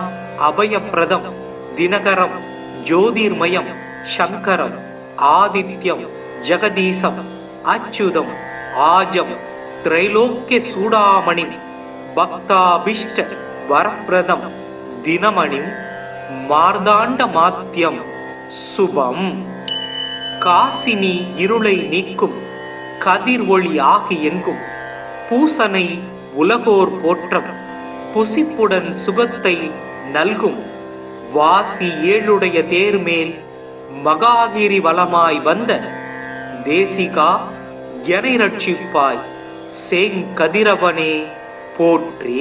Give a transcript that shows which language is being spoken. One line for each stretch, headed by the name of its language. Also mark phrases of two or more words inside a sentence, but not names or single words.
Sanskrit: अभयप्रदं दिनकरं ज्योतिर्मयं शङ्करम् आदित्यं जगदीशम् अच्युतम् आजं त्रैलोक्यचूडामणिं भक्ताभीष्ट वरप्रदं दिनमणिं मार्ताण्डमात्यं शुभम्
Tamil: காசினி இருளை நீக்கும் கதிர் ஒளி ஆகி எங்கும் பூசனை உலகோர் போற்றம் புசிப்புடன் சுகத்தை நல்கும் வாசி ஏழுடைய தேர்மேல் மகாகிரி வலமாய் வந்த தேசிகா எனை ரட்சிப்பாய் செங்கதிரவனே போற்றி.